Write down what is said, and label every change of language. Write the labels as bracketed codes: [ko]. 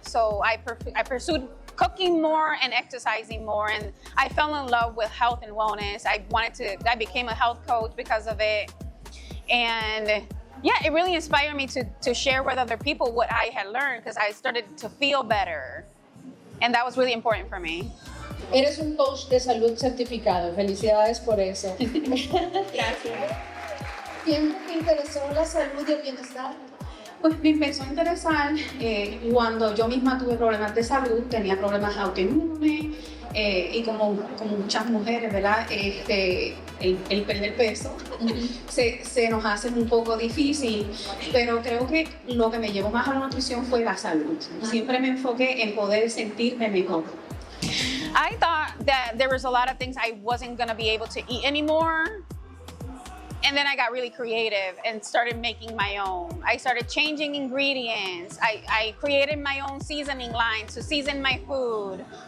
[en] So I pursued cooking more and exercising more, and I fell in love with health and wellness. I became a health coach because of it, and yeah, it really inspired me to share with other people what I had learned, because I started to feel better, and that was really important for me. [es] Eres un coach de salud certificado. Felicidades por eso. Gracias. ¿Siempre te interesó la salud y el bienestar? Pues me empezó a interesar cuando yo misma tuve problemas de salud, tenía problemas autoinmunes y como muchas mujeres, ¿verdad? El perder peso se nos hace un poco difícil, pero creo que lo que me llevó más a la nutrición fue la salud. Siempre me enfoqué en poder sentirme mejor. [en] I thought that there was a lot of things I wasn't gonna be able to eat anymore. And then I got really creative and started making my own. I started changing ingredients. I created my own seasoning line to season my food.